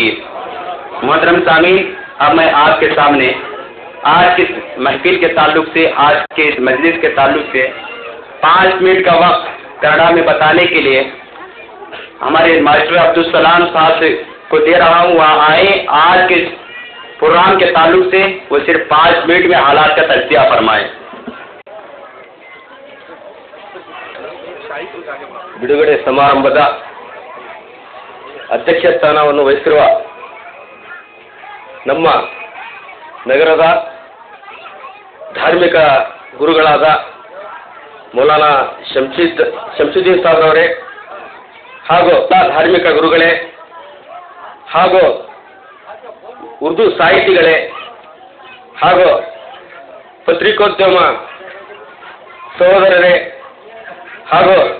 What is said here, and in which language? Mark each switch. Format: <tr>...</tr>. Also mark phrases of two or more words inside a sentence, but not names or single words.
<ur>محترم سامعین، اب میں آپ کے سامنے آج کی محفل کے تعلق سے، آج کے اس مجلس کے تعلق سے 5 منٹ کا وقت کنڑا میں بتانے کے لیے ہمارے ماسٹر عبدالسلام صاحب کو دے رہا ہوں۔ وہاں آئے، آج کے پروگرام کے تعلق سے وہ صرف 5 منٹ میں حالات کا تجزیہ فرمائے۔</ur> <kn>ಬಿಡುಗಡೆ ಸಮಾರಂಭದ ಅಧ್ಯಕ್ಷ ಸ್ಥಾನವನ್ನು ವಹಿಸಿರುವ ನಮ್ಮ ನಗರದ ಧಾರ್ಮಿಕ ಗುರುಗಳಾದ ಮೌಲಾನಾ ಶಂಸುದ್ದೀನ್ ಸಾಹೇಬ್ ಅವರೇ, ಹಾಗೂ ಧಾರ್ಮಿಕ ಗುರುಗಳೇ, ಹಾಗೂ ಉರ್ದು ಸಾಹಿತಿಗಳೇ, ಹಾಗೂ ಪತ್ರಿಕೋದ್ಯಮ ಸಹೋದರರೇ, ಹಾಗೂ</kn>